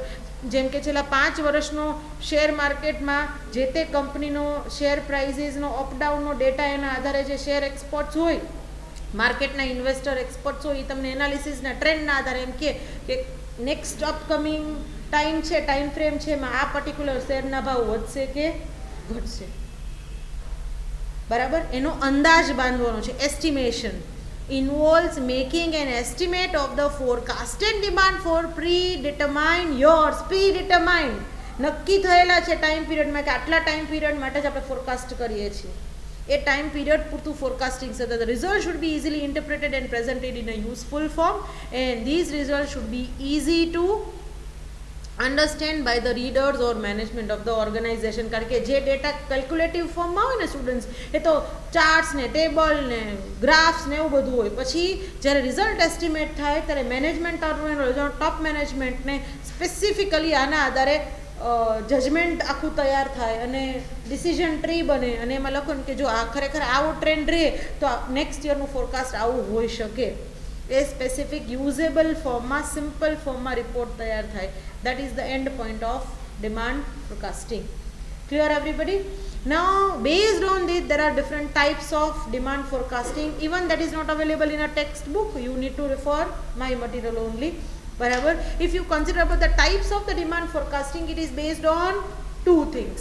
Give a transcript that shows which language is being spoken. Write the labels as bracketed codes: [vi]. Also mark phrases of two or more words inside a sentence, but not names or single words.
[gu] જેમ કે છેલ્લા 5 વર્ષનો શેર માર્કેટમાં જે તે કંપનીનો શેર પ્રાઇઝીસનો અપડાઉનનો ડેટા એના આધારે જે [en] share experts [gu] હોય, માર્કેટના [en] investor experts [gu] હોય, એ તમને એનાલિસિસના ટ્રેન્ડના આધારે એમ કે [en] next upcoming time [gu] છે, [en] time frame [gu] છે એમાં આ પર્ટિક્યુલર શેરના ભાવ વધશે કે ઘટશે, બરાબર. એનો અંદાજ બાંધવાનો છે. એસ્ટિમેશન [en] involves making an estimate of the forecasted demand for predetermined [gu] નક્કી થયેલા છે ટાઈમ પીરિયડમાં કે આટલા [en] time period [gu] માટે જ આપણે ફોરકાસ્ટ કરીએ છીએ. એ [en] time period [gu] પૂરતું ફોરકાસ્ટિંગ છે. [en] The result should be easily interpreted and presented in a useful form and these results should be easy to understand by the readers or management of the organization. [gu] કારણ કે જે ડેટા કેલ્ક્યુલેટિવ ફોર્મમાં હોય ને સ્ટુડન્ટ્સ, એ તો ચાર્ટ્સ ને ટેબલ ને ગ્રાફ્સ ને એવું બધું હોય. પછી જ્યારે રિઝલ્ટ એસ્ટિમેટ થાય ત્યારે મેનેજમેન્ટ ટોપ મેનેજમેન્ટને સ્પેસિફિકલી આના આધારે જજમેન્ટ આખું તૈયાર થાય અને [en] decision tree [gu] બને અને એમાં લખો કે જો આ ખરેખર આવો ટ્રેન્ડ રહે તો નેક્સ્ટ યરનું ફોરકાસ્ટ આવું હોઈ શકે. એ [en] specific usable [gu] ફોર્મમાં, સિમ્પલ ફોર્મમાં રિપોર્ટ તૈયાર થાય. [en] That is the end point of demand forecasting. Clear everybody? Now based on this there are different types of demand forecasting. Even that is not available in a textbook. You need to refer my material only. Barabar. If you consider about the types of the demand forecasting, it is based on two things.